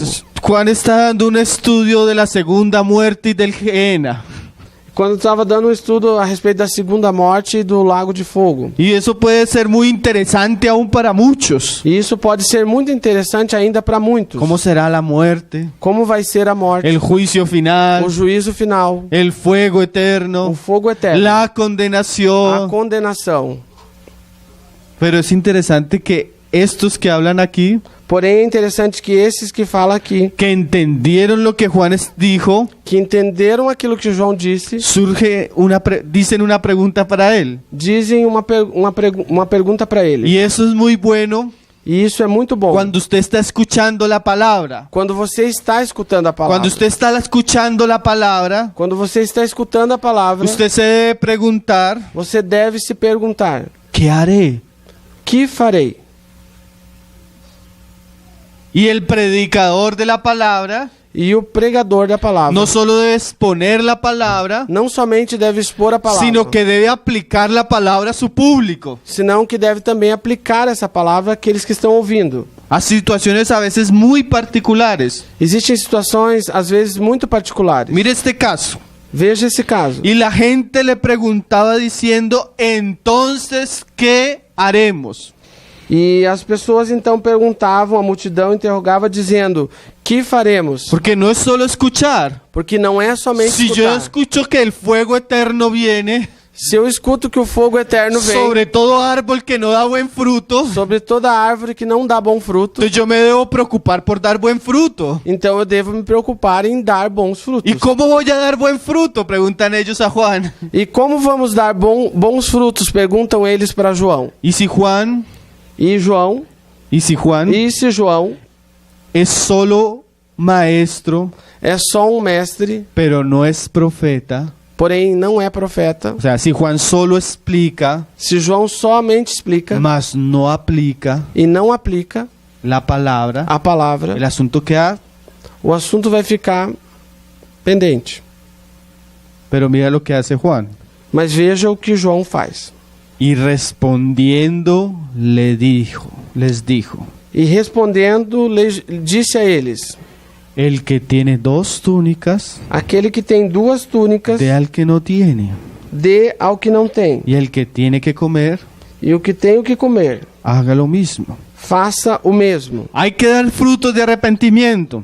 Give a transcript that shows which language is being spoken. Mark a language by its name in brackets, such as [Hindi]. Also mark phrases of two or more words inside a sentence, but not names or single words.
[Spanish] Juan está dando un estudio de la segunda muerte y del Gehenna. [Portuguese] Quando estava dando um estudo a respeito da segunda morte e do lago de fogo. [Spanish] Y eso puede ser muy interesante aún para muchos. [Portuguese] E isso pode ser muito interessante ainda para muitos. [Spanish] ¿Cómo será la muerte? [Portuguese] Como vai ser a morte, [Spanish] El juicio final, [Portuguese] o juízo final, [Spanish] el fuego [Portuguese] o [Spanish] eterno, [Portuguese] fogo eterno, [Spanish] la [Portuguese] a [Spanish] condenación. [Portuguese] condenação. [Spanish] Pero es interesante que estos que hablan aquí, [Portuguese] Porém, é interessante que esses que falam aqui, [Spanish] que entendieron lo que Juan dijo, [Portuguese] que entenderam aquilo que João disse, [Spanish] dicen una pregunta para él. [Portuguese] dizem uma pergunta para ele. [Spanish] Y eso es muy bueno [Portuguese] E isso é muito bom. [Spanish] cuando usted está escuchando la palabra. [Portuguese] Quando você está escutando a palavra. [Spanish] Cuando usted está escuchando la palabra, [Portuguese] Quando você está escutando a palavra, [Spanish] usted se debe preguntar, [Portuguese] você deve se perguntar: [Spanish] ¿qué haré? [Portuguese] que farei? [Spanish] Y el predicador de la palabra [Portuguese] E o pregador da palavra [Spanish] no solo debe exponer la palabra, [Portuguese] não somente deve expor a palavra, [Spanish] sino que debe aplicar la palabra a su público. [Portuguese] senão que deve também aplicar essa palavra àqueles que estão ouvindo. [Spanish] A situaciones a veces muy particulares. [Portuguese] Existem situações, às vezes, muito particulares. [Spanish] Mire este caso. [Portuguese] Veja esse caso. [Spanish] Y la gente le preguntaba diciendo, entonces, ¿qué haremos? [Portuguese] E as pessoas então perguntavam, a multidão interrogava dizendo: que faremos? [Spanish] Porque no es solo escuchar. [Portuguese] Porque não é somente [Spanish] Si yo [Portuguese] escutar. [Spanish] escucho que el fuego eterno viene [Portuguese] Se eu escuto que o fogo eterno vem [Spanish] sobre todo árbol que no da buen fruto, [Portuguese] sobre toda árvore que não dá bom fruto, [Spanish] entonces yo me debo preocupar por dar buen fruto. [Portuguese] então eu devo me preocupar em dar bons frutos. [Spanish] ¿Y cómo voy a dar buen fruto? Preguntan ellos a Juan. [Portuguese] E como vamos dar bons frutos? Perguntam eles para João. [Spanish] Y si Juan [Portuguese] E João, [Spanish] es [Portuguese] João [Spanish] solo maestro, [Portuguese] é só um mestre, [Spanish] pero no es profeta. [Portuguese] porém não é profeta. [Spanish] O sea, si Juan solo explica, [Portuguese] Se João somente explica [Spanish] mas no aplica [Portuguese] e não aplica [Spanish] la palabra, [Portuguese] a palavra, [Spanish] el asunto queda. [Portuguese] o assunto vai ficar pendente. [Spanish] Pero mira lo que hace Juan. [Portuguese] Mas veja o que João faz. [Spanish] Y respondiendo les dijo, [Portuguese] E respondendo, disse a eles: [Spanish] el que tiene 2 túnicas, [Portuguese] aquele que tem 2 túnicas, [Spanish] dé al que no tiene. [Portuguese] dê ao que não tem. [Spanish] Y el que tiene que comer, [Portuguese] E o que tem o que comer, [Spanish] haga lo mismo. [Portuguese] faça o mesmo. [Spanish] Hay que dar frutos de arrepentimiento,